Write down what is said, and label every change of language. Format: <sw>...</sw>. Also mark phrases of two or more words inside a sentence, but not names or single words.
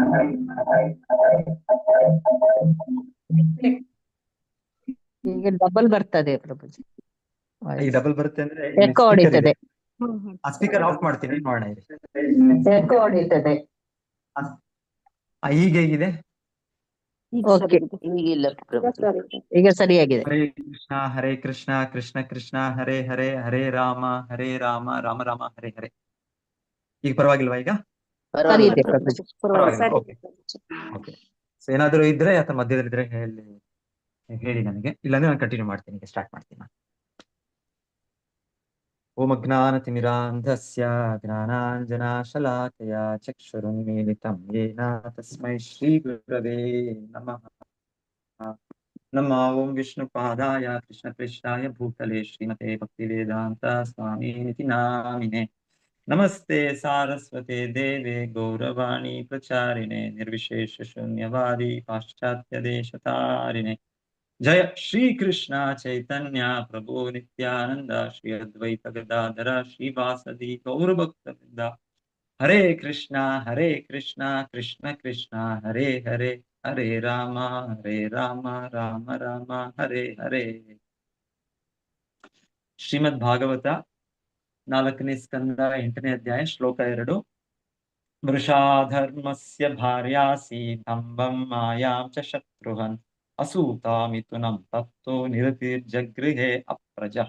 <kn>ಈಗ ಡಬಲ್ ಬರ್ತದೆ ಪ್ರಭುಜಿ. ಈಗ ಡಬಲ್ ಬರುತ್ತೆ ಅಂದ್ರೆ ಎಕೋ ಹೊಡಿತದೆ.</kn> <en>speaker off</en> <kn>ಮಾಡ್ತೀನಿ, ನೋಡೋಣ. ಎಕೋ ಹೊಡಿತದೆ. ಈಗ ಹೇಗಿದೆ? ಓಕೆ, ಈಗಿಲ್ಲ ಈಗ ಸರಿಯಾಗಿದೆ.</kn> <sa>ಹರೇ ಕೃಷ್ಣ. ಹರೇ ಕೃಷ್ಣ. ಕೃಷ್ಣ ಕೃಷ್ಣ ಹರೇ ಹರೇ, ಹರೇ ರಾಮ ಹರೇ ರಾಮ, ರಾಮ ರಾಮ ಹರೇ ಹರೇ.</sa> <kn>ಈಗ ಪರವಾಗಿಲ್ವಾ? ಈಗ ಸರಿ ಇದೆ ಪ್ರಭುಜಿ. ಓಕೆ. ಸೊ ಏನಾದ್ರು ಇದ್ರೆ ಅಥವಾ ಮಧ್ಯದಲ್ಲಿ ಇದ್ರೆ ಹೇಳಿ ನನಗೆ, ಇಲ್ಲಾಂದ್ರೆ ನಾನು ಕಂಟಿನ್ಯೂ ಮಾಡ್ತೀನಿ. ಈಗ ಸ್ಟಾರ್ಟ್ ಮಾಡ್ತೀನಿ.</kn> <sa>ಓಂ ಅಜ್ಞಾನತಿಮಿರಾಂಧಸ್ಯ ಜ್ಞಾನಾಂಜನಾಶಲಾಕಯ ಚಕ್ಷುರುನ್ಮೀಲಿತಂ ಯೇನ ತಸ್ಮೈ ಶ್ರೀ ಗುರವೇ ನಮಃ. ನಮಃ ಓಂ ವಿಷ್ಣುಪಾದಾಯ ಕೃಷ್ಣಪ್ರೇಷ್ಠಾಯ ಭೂತಲೆ ಶ್ರೀಮತೆ ಭಕ್ತಿವೇದಾಂತ ಸ್ವಾಮಿನಿತಿ ನಾಮಿನೇ. ನಮಸ್ತೆ ಸಾರಸ್ವತೆ ದೇವೆ ಗೌರವಾಣಿ ಪ್ರಚಾರಿಣೆ ನಿರ್ವಿಶೇಷ ಶೂನ್ಯವಾದಿ ಪಾಶ್ಚಾತ್ಯ ದೇಶತಾರಿಣೆ. ಜಯ ಶ್ರೀ ಕೃಷ್ಣ ಚೈತನ್ಯ ಪ್ರಭು ನಿತ್ಯಾನಂದ ಶ್ರೀ ಅದ್ವೈತ ಗದಾಧರ ಶ್ರೀವಾಸದಿ ಗೌರಭಕ್ತವೃಂದ. ಹರೇ ಕೃಷ್ಣ ಕೃಷ್ಣ ಕೃಷ್ಣ ಹರೇ ಹರೇ, ಹರೇ ರಾಮ ರಾಮ ರಾಮ ಹರೇ ಹರೇ.</sa> <kn>ಶ್ರೀಮದ್ ಭಾಗವತ 4ನೇ ಸ್ಕಂದ 8ನೇ ಅಧ್ಯಾಯ ಶ್ಲೋಕ 2.</kn> <sa>ವೃಷಾಧರ್ಮಸ್ಯ ಭಾರ್ಯಾಸಿ ದಂಭಂ ಮಾಯಾಂ ಚ ಶತ್ರುಹನ್ ಅಸೂತಾ ಮಿಥುನಂ ತತ್ತೋ ನಿರತಿರ್ಜಗೃಹೇ ಅಪ್ರಜಃ.</sa>